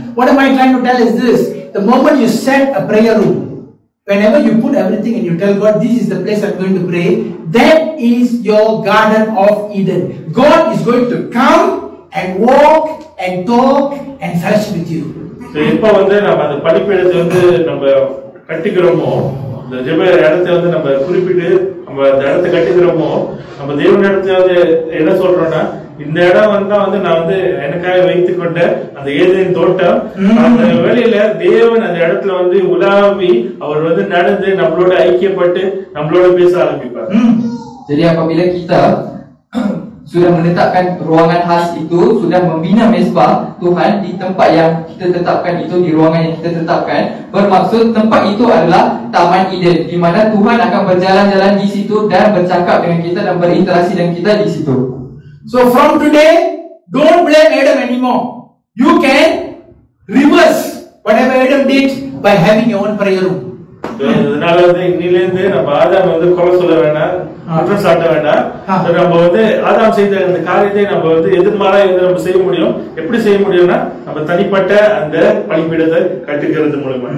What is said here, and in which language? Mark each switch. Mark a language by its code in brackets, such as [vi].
[en] What am I trying to tell is this: the moment you set a prayer room, whenever you put everything and you tell God, this is the place I'm going to pray, that is your Garden of Eden. God is going to come and walk and talk and fellowship with you. [ta] So இப்ப வந்து நம்ம அந்த பலிபீடத்தை வந்து நம்ம கட்டிக்கிறோமோ, இந்த ஜெப இடத்தை வந்து நம்ம குறிப்பிட்டு நம்ம அந்த இடத்தை கட்டிக்கிறோமோ, நம்ம தேவன் இடத்துல வந்து என்ன சொல்றோம்னா, இந்த இடம் வந்து நான் வந்து எனக்காக வைத்துக் கொண்ட அந்த ஏதேன் தோட்டம். அந்த வேளையில தேவன் அந்த இடத்துல வந்து உலாவி அவர் வந்து நடந்து நம்மளோட ஐக்கியப்பட்டு நம்மளோட பேச ஆரம்பிப்பார். [ms] Jadi apabila kita sudah menetapkan ruangan khas itu, sudah membina mezbah Tuhan di tempat yang kita tetapkan itu, di ruangan yang kita tetapkan, bermaksud tempat itu adalah Taman Eden, di mana Tuhan akan berjalan-jalan di situ dan bercakap dengan kita dan berinteraksi dengan kita di situ. [en] So from today, don't blame Adam anymore. You can reverse whatever Adam did by having your own prayer room. [ta] இதனால வந்து இன்னிலிருந்து நம்ம ஆதாம் வந்து குறை சொல்ல வேண்டாம், குற்றம் சாட்ட வேண்டாம். நம்ம வந்து ஆதாம் செய்த அந்த காரியத்தை நம்ம வந்து எதிர்மாறா நம்ம செய்ய முடியும். எப்படி செய்ய முடியும்னா நம்ம தனிப்பட்ட அந்த பலிபீடத்தை கட்டுகிறது மூலமா.